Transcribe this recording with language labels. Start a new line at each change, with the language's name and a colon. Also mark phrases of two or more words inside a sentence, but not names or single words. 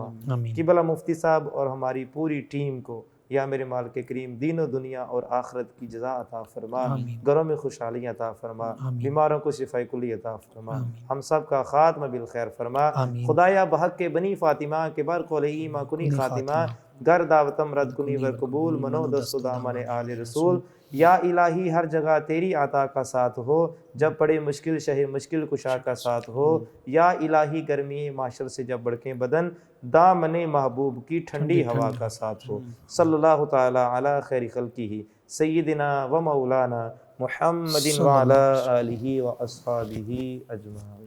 Urdu: آمین، قبلہ مفتی صاحب اور ہماری پوری ٹیم کو یا میرے مالک کریم دین و دنیا اور آخرت کی جزا عطا فرما، آمین، گھروں میں خوشحالیاں عطا فرما، آمین، بیماروں کو شفاء کلی عطا فرما، آمین، ہم سب کا خاتمہ بالخیر فرما۔ آمین،
Persian: خدایا بحق کے بنی فاطمہ کے بر قولی ما کنی خاتمہ، گر دعوتم رد کنی ور قبول، منو دست دامن آل رسول۔
Urdu: یا الہی ہر جگہ تیری عطا کا ساتھ ہو، جب پڑے مشکل شہ مشکل کشا کا ساتھ ہو۔ یا الہی گرمی معاشر سے جب بڑکیں بدن، دامن محبوب کی ٹھنڈی ہوا کا ساتھ ہو۔
Arabic: صلی اللہ تعالی علی خیر خلقہ سیدنا و مولانا محمد وعلی آلہ و اصحابہ اجمعین۔